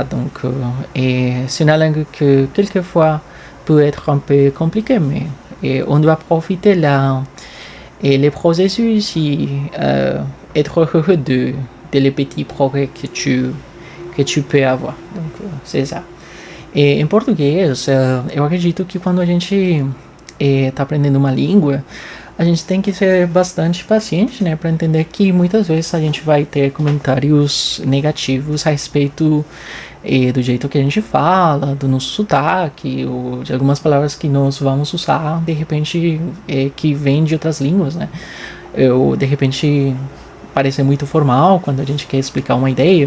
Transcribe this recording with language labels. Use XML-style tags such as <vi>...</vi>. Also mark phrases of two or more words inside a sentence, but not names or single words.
<fr>Donc, et c'est une langue que quelquefois peut être un peu compliquée, mais on doit profiter les processus et être heureux de les petits progrès que tu peux avoir. Donc, c'est ça.</fr> <pt>Em português, eu acredito que quando a gente está aprendendo uma língua, a gente tem que ser bastante paciente, né, para entender que muitas vezes a gente vai ter comentários negativos a respeito do jeito que a gente fala, do nosso sotaque, ou de algumas palavras que nós vamos usar, de repente, que vêm de outras línguas, né, ou de repente parecer muito formal quando a gente quer explicar uma ideia.</pt>